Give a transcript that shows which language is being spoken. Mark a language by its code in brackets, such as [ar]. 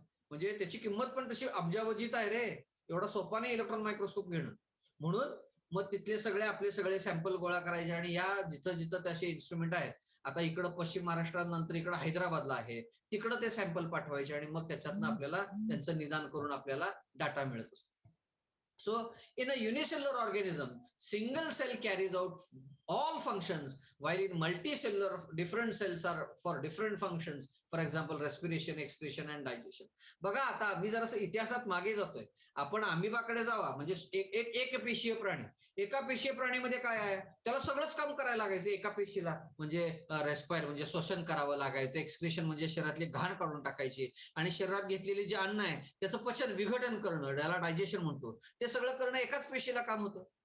[mr] म्हणजे त्याची किंमत पण तशी अब्जावजीत आहे रे, एवढा सोपा नाही इलेक्ट्रॉन मायक्रोस्कोप घेणं. म्हणून मग तिथले आपले सगळे सॅम्पल गोळा करायचे आणि या जिथं तसे इन्स्ट्रुमेंट आहेत, आता इकडं पश्चिम महाराष्ट्रात, नंतर इकडं हैदराबादला आहे, तिकडं ते सॅम्पल पाठवायचे आणि मग त्याच्यातनं आपल्याला त्यांचं निदान करून आपल्याला डाटा मिळत असतो. [en] So in a unicellular organism, single cell carries out all functions, while in multicellular, different cells are for different functions. For example, respiration, excretion and digestion. [mr] बघा, आता मी जरासं इतिहासात मागे जातोय. आपण अमिबाकडे जावा, म्हणजे एक पेशीय प्राणी. एका पेशीय प्राणीमध्ये काय आहे? त्याला सगळंच काम करायला लागायचं एका पेशीला. म्हणजे रेस्पायर म्हणजे श्वसन करावं लागायचं, एक्सक्रेशन म्हणजे शरीरातली घाण काढून टाकायची आणि शरीरात घेतलेले जे अन्न आहे त्याचं पचन, विघटन करणं, त्याला डायजेशन म्हणतो, ते सगळं करणं एकाच पेशीला काम होतं.